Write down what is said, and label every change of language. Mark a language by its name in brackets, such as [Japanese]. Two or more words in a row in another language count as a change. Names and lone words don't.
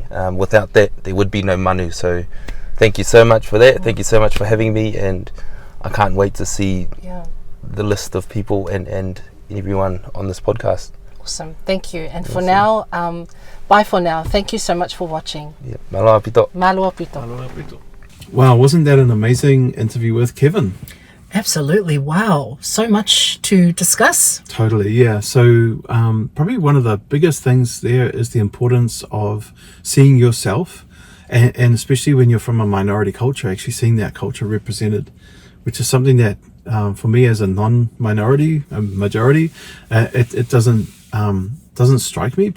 [English] Without that, there would be no Manu. So thank you so much for that. Thank you so much for having me, and I can't wait to see the list of people and everyone on this podcast. Awesome. Thank you. And for Awesome. now, bye for now. Thank you so much for watching. Yeah, maloha pito. Malua pito. Wow, wasn't that an amazing interview with Kevin? Absolutely. Wow. So much to discuss. Totally, yeah. So probably one of the biggest things there is the importance of seeing yourself, and especially when you're from a minority culture, actually seeing that culture represented, which is something that for me as a non-minority, a majority, it doesn't strike me.